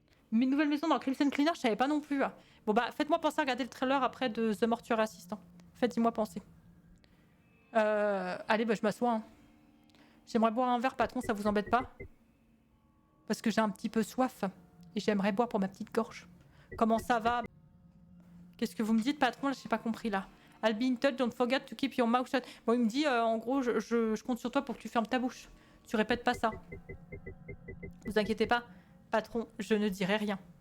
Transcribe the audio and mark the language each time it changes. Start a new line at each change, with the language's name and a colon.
French: Mes nouvelles maisons dans Crimson Cleaner, je savais pas non plus. Bon bah, faites-moi penser à regarder le trailer après de The Mortuary Assistant. Faites-moi penser. Allez, bah je m'assois. Hein. J'aimerais boire un verre, patron, ça vous embête pas? Parce que j'ai un petit peu soif. Et j'aimerais boire pour ma petite gorge. Comment ça va? Qu'est-ce que vous me dites, patron? J'ai pas compris là.
English: I'll be in touch, don't forget to keep your mouth shut.
French: Bon, il me dit, en gros, je compte sur toi pour que tu fermes ta bouche. Tu répètes pas ça. Vous inquiétez pas, patron, je ne dirai rien.